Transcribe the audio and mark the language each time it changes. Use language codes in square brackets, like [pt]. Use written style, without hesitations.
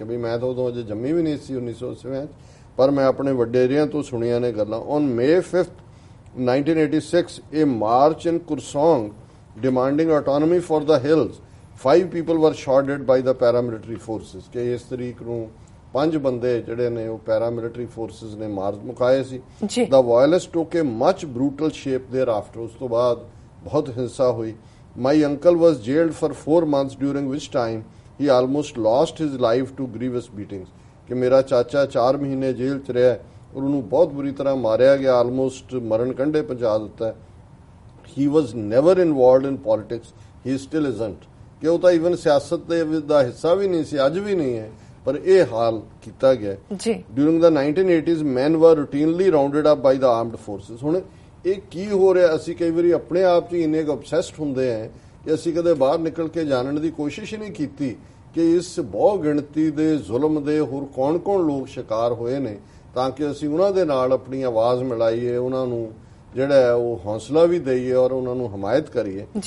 [pa] ਕਿ ਵੀ ਮੈਂ ਤਾਂ ਉਦੋਂ ਅਜੇ ਜੰਮੀ ਵੀ ਨਹੀਂ ਸੀ 1980 ਪਰ ਮੈਂ ਆਪਣੇ ਵਡੇਰਿਆਂ ਤੋਂ ਸੁਣੀਆਂ ਨੇ ਗੱਲਾਂ। [en] On May 5th 1986 a march in Kurseong demanding autonomy for the hills, 5 people were shot dead by the paramilitary forces। [pa] ਕਿ ਇਸ ਤਰੀਕ ਨੂੰ 5 ਬੰਦੇ ਜਿਹੜੇ ਨੇ ਉਹ ਪੈਰਾਮਿਲਟਰੀ ਫੋਰਸਿਸ ਨੇ ਮਾਰ ਮੁਕਾਏ ਸੀ। [en] The violence took a much brutal shape thereafter। [pa] ਉਸ ਤੋਂ ਬਾਅਦ ਬਹੁਤ ਹਿੰਸਾ ਹੋਈ। [en] My uncle was jailed for 4 months during which time he almost lost his life to grievous beatings। [pa] ਕਿ ਮੇਰਾ ਚਾਚਾ 4 ਮਹੀਨੇ ਜੇਲ੍ਹ 'ਚ ਰਿਹਾ ਔਰ ਉਹਨੂੰ ਬਹੁਤ ਬੁਰੀ ਤਰ੍ਹਾਂ ਮਾਰਿਆ ਗਿਆ, ਆਲਮੋਸਟ ਮਰਨ ਕੰਢੇ ਪਹੁੰਚਾ ਦਿੱਤਾ। [en] He was never involved in politics, he still isn't। [pa] ਕਿ ਉਹ ਤਾਂ ਈਵਨ ਸਿਆਸਤ ਦਾ ਹਿੱਸਾ ਵੀ ਨਹੀਂ ਸੀ, ਅੱਜ ਵੀ ਨਹੀਂ ਹੈ, ਪਰ ਇਹ ਹਾਲ ਕੀਤਾ ਗਿਆ। [en] During the 1980s men were routinely rounded up by the armed forces। [pa] ਹੁਣ ਇਹ ਕੀ ਹੋ ਰਿਹਾ, ਅਸੀਂ ਕਈ ਵਾਰੀ ਆਪਣੇ ਆਪ 'ਚ ਇੰਨੇ ਕੁ ਅਬਸੈਸਡ ਹੁੰਦੇ ਆ ਕਿ ਅਸੀਂ ਕਦੇ ਬਾਹਰ ਨਿਕਲ ਕੇ ਜਾਣਨ ਦੀ ਕੋਸ਼ਿਸ਼ ਹੀ ਨਹੀਂ ਕੀਤੀ ਕਿ ਇਸ ਬਹੁ ਗਿਣਤੀ ਦੇ ਜ਼ੁਲਮ ਦੇ ਹੋਰ ਕੌਣ-ਕੌਣ ਲੋਕ ਸ਼ਿਕਾਰ ਹੋਏ ਨੇ, ਤਾਂ ਕਿ ਅਸੀਂ ਉਹਨਾਂ ਦੇ ਨਾਲ ਆਪਣੀ ਆਵਾਜ਼ ਮਿਲਾਈਏ, ਉਹਨਾਂ ਨੂੰ ਜਿਹੜਾ ਹੈ ਉਹ ਹੌਸਲਾ ਵੀ ਦਈਏ ਔਰ ਉਹਨਾਂ ਨੂੰ ਹਮਾਇਤ ਕਰੀਏ।